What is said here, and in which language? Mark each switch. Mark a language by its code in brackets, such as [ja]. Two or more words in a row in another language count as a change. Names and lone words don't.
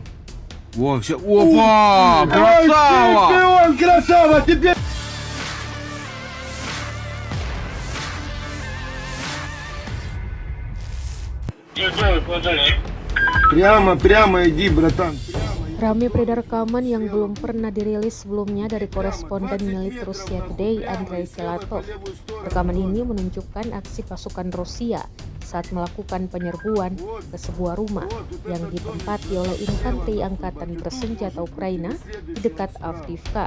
[ru] О, все. Опа! Красава! Ой, ты, красава! Теперь... Прямо иди, братан. [id] Ramai beredar rekaman yang belum pernah dirilis sebelumnya dari koresponden milik Rusia Today, Andrei Filatov. Rekaman ini menunjukkan aksi pasukan Rusia saat melakukan penyerbuan ke sebuah rumah yang ditempati oleh infanteri angkatan bersenjata Ukraina di dekat Avdiivka.